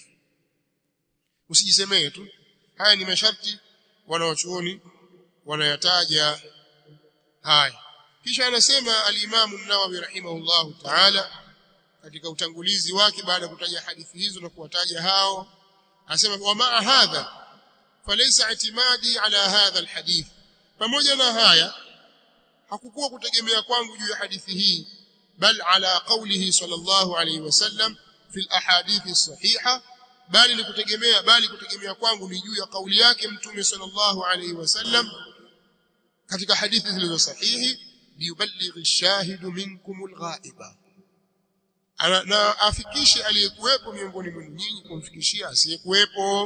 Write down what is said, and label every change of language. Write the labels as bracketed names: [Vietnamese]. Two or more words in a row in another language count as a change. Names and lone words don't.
[Swahili] Usijisemee tu. Haya ni masharti wanawachuoni wanayataja haya. Kisha anasema al-Imam an-Nawawi [Arabic] رحمه الله تعالى [Swahili] katika utangulizi wake, baada ya kutaja hadithi hizo na kuwataja hao, anasema [Arabic] ومع هذا فليس اعتمادي على هذا الحديث, [Swahili] pamoja na haya hakukuwa kutegemea kwangu juu ya hadithi hii, [Arabic] بل على قوله صلى الله عليه وسلم في الأحاديث الصحيحة, [Swahili] bali kutegemea kwangu ni juu ya kauli yake Mtume [Arabic] صلى الله عليه وسلم [Swahili] katika hadithi zilizo sahihi, [Arabic] ليبلغ الشاهد منكم الغائب, [Swahili] na afikishe aliyekuwepo miongoni mwenu nyinyi kumfikishia asiyekuwepo.